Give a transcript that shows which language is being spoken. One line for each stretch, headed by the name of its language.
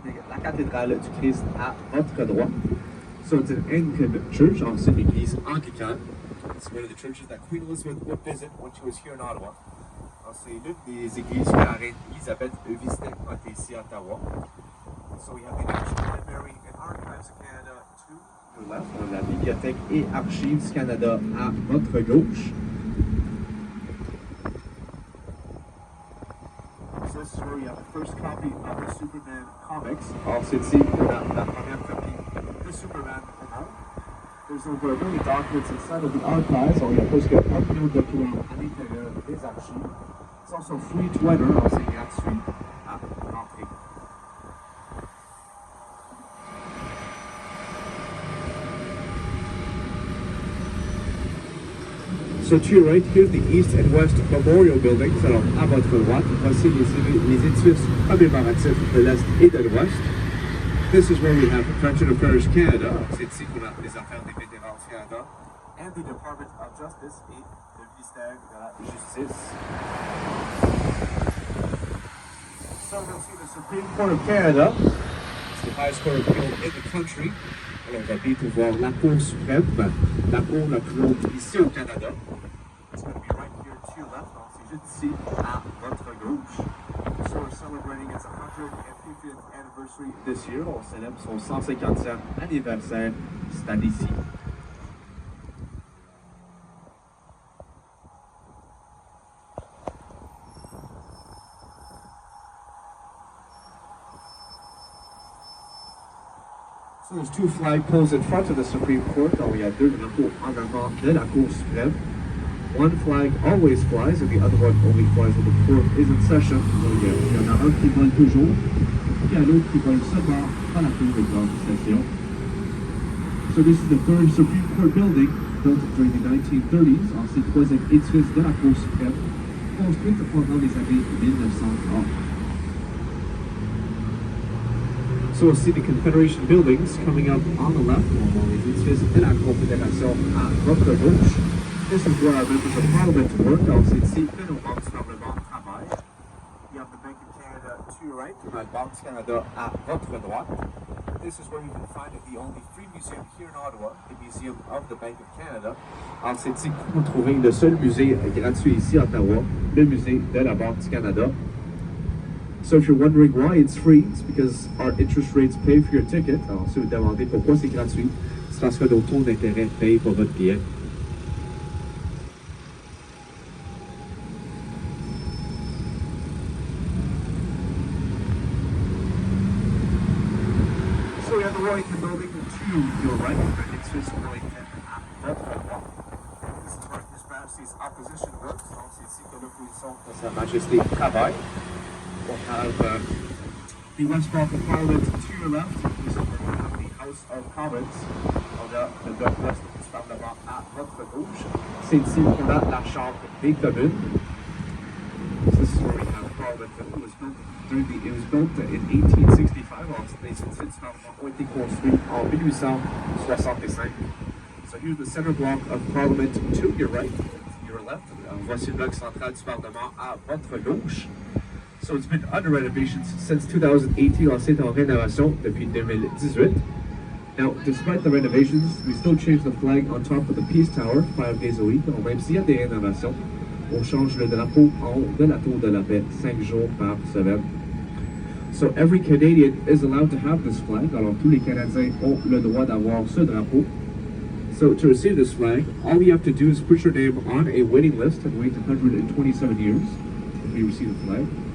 French: La cathédrale du Christ à votre droite.
English: So it's an Anglican church,
French: c'est une église anglicane.
English: It's one of the churches that Queen Elizabeth would visit when she was here in Ottawa.
French: C'est l'une des églises que la reine Elisabeth visitait quand elle était ici à Ottawa.
English: So we have the National Library and Archives of Canada to your left,
French: on la Bibliothèque et Archives du Canada à votre gauche.
English: So this is where you have the first copy of the Superman comics.
French: Alors c'est ici qu'on a la première copie de Superman au monde.
English: There's over 1 million documents inside of the archives.
French: Alors il y a presque 1 million de documents à l'intérieur des archives.
English: It's also free to enter.
French: Alors c'est gratuit à l'entrée.
English: So to your right, here's the East and West Memorial Buildings.
French: Alors, à votre droite, voici les édifices commémoratifs de l'Est et de l'Ouest.
English: This is where we have Veteran Affairs Canada.
French: C'est ici qu'on a les affaires des vétérans du Canada.
English: And the Department of Justice
French: et le ministère de la Justice.
English: So we'll see the Supreme Court of Canada. It's the highest court of appeal in the country.
French: Alors, on va bientôt voir la Cour suprême, la Cour la plus haute ici au Canada.
English: It's going to be right here to your left,
French: donc c'est juste ici à votre gauche.
English: So we're celebrating its 150th anniversary this year.
French: On célèbre son 150e anniversaire cette année-ci.
English: So there's 2 flagpoles in front of the Supreme Court.
French: Alors, il y a 2 drapeaux en avant de la Cour suprême.
English: One flag always flies, and the other one only flies when the court is in session.
French: Donc, il y en a un qui vole toujours, et l'autre qui vole seulement quand la Cour est en session.
English: So this is the third Supreme Court building, built during the 1930s.
French: Alors, c'est le troisième édifice de la Cour suprême, construite pendant les années 1930.
English: So we'll see the Confederation buildings coming up on the left,
French: les édifices de la Confédération à votre gauche.
English: This is where our members of Parliament work.
French: Alors c'est ici que nos membres du Parlement travaillent.
English: You have the Bank of Canada to your right,
French: on a Banque du Canada à votre droite.
English: This is where you can find the only free museum here in Ottawa, the Museum of the Bank of Canada.
French: Alors c'est ici que vous trouvez le seul musée gratuit ici à Ottawa, le musée de la Banque du Canada.
English: So if you're wondering why it's free, it's because our interest rates pay for your ticket.
French: Alors si vous demandez pourquoi c'est gratuit, c'est parce que nos taux d'intérêt payent pour votre billet.
English: So we have the Wellington building to your right, it's just Wellington at
French: votre droite.
English: This is where His Majesty's opposition works.
French: Donc c'est ici que l'opposition de Sa Majesté travaille.
English: We'll have the West Block of Parliament to your left. This is where we have the House of Commons.
French: On a le bloc ouest du Parlement à votre gauche. C'est ici qu'on a la Chambre des communes.
English: This is where we have Parliament. It was built in 1865.
French: Les édifices du Parlement ont été construits en 1865.
English: So here's the center block of Parliament to your right, your left.
French: Voici le bloc central du Parlement à votre gauche.
English: So it's been under renovations since 2018.
French: C'est en rénovation depuis 2018.
English: Now, despite the renovations, we still change the flag on top of the Peace Tower 5 days a week.
French: Même s'il y a des rénovations, on change le drapeau en haut de la Tour de la Paix 5 jours par semaine.
English: So every Canadian is allowed to have this flag.
French: Alors tous les Canadiens ont le droit d'avoir ce drapeau.
English: So to receive this flag, all you have to do is put your name on a waiting list and wait 127 years if you receive the flag.